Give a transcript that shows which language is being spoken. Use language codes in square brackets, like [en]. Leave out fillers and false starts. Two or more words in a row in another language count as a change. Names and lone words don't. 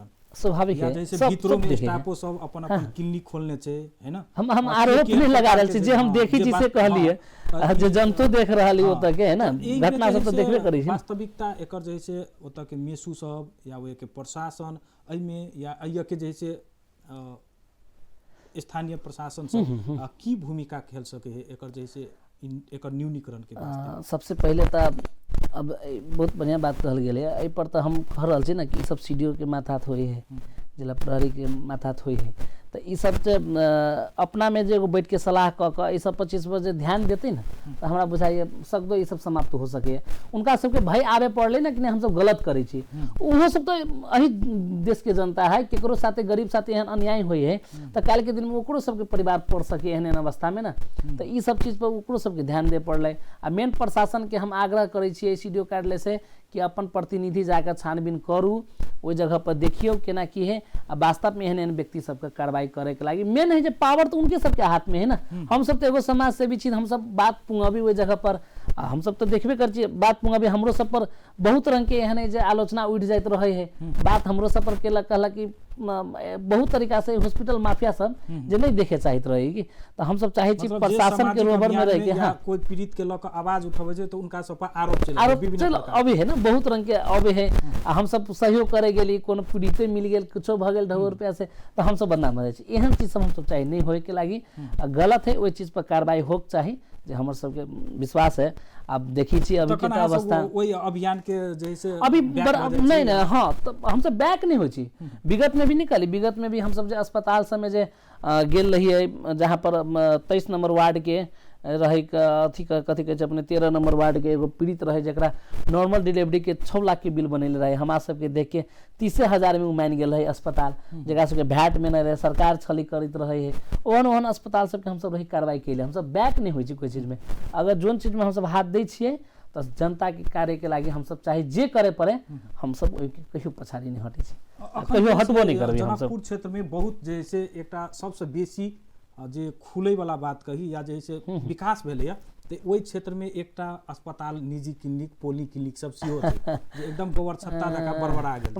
[mai] स्वाभाविक है जैसे भीतरो में स्टाफो सब अपन अपन क्लिनिक खोलने छै है ना हम आरोप नहीं लगा रहल छी जे हम देखी छी से कहलिए जे जनतो देख रहल ओतऽ के है ना घटना सब तो देखबे करी छी वास्तविकता एकर जैसे ओतऽ के मेसू सब या ओए के प्रशासन एहि में या अय के जैसे स्थानीय प्रशासन सब की भूमिका खेल सके है एकर जैसे एकर न्यूनीकरण के वास्ते सबसे पहले तो अब बहुत बढ़िया बात कहल गेल है एहि पर तो हम कह रहल छी ना कि सब सीडीओ के माथात होई है जिला प्रहरी के माथात होई है तो ई सब अपना में जो बैठ के सलाह क के ई सब 25 बजे ध्यान देते ना तो हमरा बुझाइए सकदो ई सब समाप्त हो सके उनका सबके भय आवे पड़ले ना कि हम सब गलत करे छी उहो सब तो अही देश के जनता है केकरो साथे गरीब साथे एहन अन्याय होई है तो काल के दिन में ओकरो सबके परिवार पड़ सके एहन अवस्था में ना तो ई सब चीज पर ओकरो सबके ध्यान दे पड़ले आ मेन प्रशासन के हम आग्रह करे छी सीडीओ कार्यालय से कि अपन प्रतिनिधि जाकर छानबीन करू ओहि जगह पर देखियो केना की है आ वास्तव में एहन एहन व्यक्ति सबके कार्रवाई करे के लागी मेन है जे पावर तो उनके सबके हाथ में है ना हम सब तो एगो समाज सेवी छी हम सब बात पुंगाबी ओहि जगह पर हम सब तो देखबे कर छी बात पुंगाबी हमरो सब पर बहुत रंग के एहन है जे आलोचना उठ जाइत रहे है बात हमरो सब पर केला कहला कि बहुत तरीका से हॉस्पिटल माफिया सब जे नहीं देखे चाहित रहेगी तो हम सब चाहे छी प्रशासन के रोबर में रह के हां कोई पीड़ित के लक आवाज उठावे छै तो उनका सब पर आरोप अभी है ना बहुत रंग के अभी है हम सब सहयोग करे गेली कोनो पीड़िते मिल गेल कुछो भ गेल 2 रुपया से तो हम सब बदनाम रहे छी एहन चीज सब हम सब चाहे नहीं होए के लागी गलत है ओई चीज पर कार्रवाई होक चाही जे हमर सबके विश्वास है आप देखी छी अभी के अवस्था ओई अभियान के जैसे अभी नहीं नहीं हां तो हम सब बैक नहीं होई छी विगत में भी निकली विगत में भी हम सब जे अस्पताल समय जे गेल रही है जहां पर 23 नंबर वार्ड के रहे अथी कथी कहै छै अपने 13 नंबर वार्ड के एगो पीड़ित रहे जकरा नॉर्मल डिलीवरी के 6 लाख के बिल बनल रहे हमरा सबके देख के 30,000 में उमान गेल है अस्पताल जकरा सबके भैट में नहीं रहे सरकार छली करित रहे है ओहन अस्पताल सबके हम सब रही कार्रवाई कैले हम सब बैक नहीं होई छी कोई चीज में अगर जोन चीज में हम सब हाथ दै छियै तो जनता के कार्य के लागी हम सब चाहे जे करे पड़े हम सब कहियो पछाड़ी नहीं हटे छी कहियो हटबो नहीं करबे हम सब जनकपुर क्षेत्र में बहुत जैसे एकटा सबसे बेसी जे खुले वाला बात कही या जैसे विकास भेलै तो ओहि क्षेत्र में एकटा अस्पताल निजी क्लिनिक पोली क्लिनिक सब सेहो छै जे एकदम गोबर छत्ता जका बड़बड़ा गेल